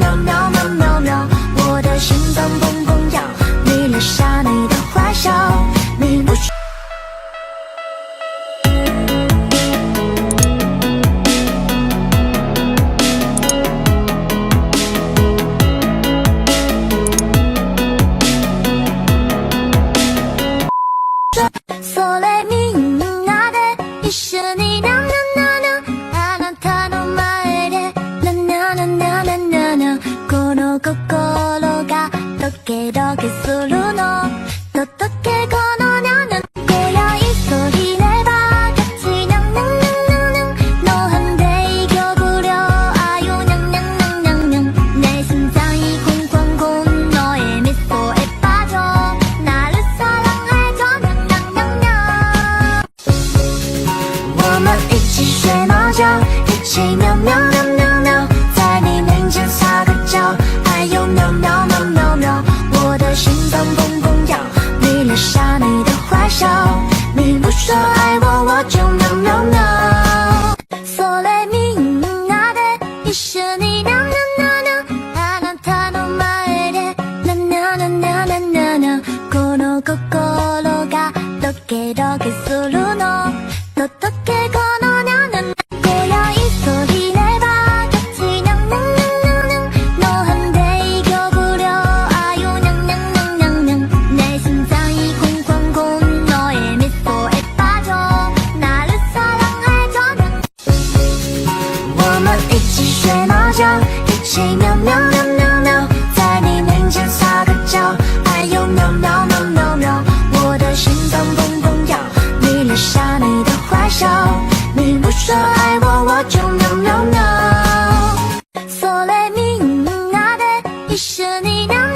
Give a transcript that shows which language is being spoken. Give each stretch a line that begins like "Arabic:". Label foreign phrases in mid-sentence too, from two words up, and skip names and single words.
Chinese: 喵喵喵喵，我的心脏砰砰跳，你留下你的坏笑，你不说。
Japanese: それみんなで一緒にななななあなたの前でなななななななこの心がドキドキするの届けこのなな
Korean: 고요히 소리 내봐 같이 냥냥냥냥너 한 대 이겨보려 아유 냥냥냥냥냥 내 심장이 쿵쿵쿵 너의 미소에 빠져 나를 사랑해줘 냥냥냥냥
Chinese: 我们一起睡猫觉，一起喵喵喵喵喵，在你面前撒个娇，哎呦喵喵喵喵喵，我的心脏砰砰跳，你留下你的坏笑，你不说爱我，我就喵喵喵。
Japanese: それみんなで一緒にななななあなたの前でなななななななこの心がドキドキするの届けこのななな
Korean: 고요히 소리 내봐 같이 냥냥냥냥냥 너 한 대 이겨보려 아유 냥냥냥냥냥 내 심장이 쿵쿵쿵 너의 미소에 빠져 나를 사랑해줘
Chinese: 我们一起睡猫觉，一起喵喵喵喵喵，在你面前撒个娇，哎呦喵喵喵喵喵，我的心脏砰砰跳，你留下你的坏笑，你不说爱我，我就喵喵喵。
Japanese: それみんなで一緒に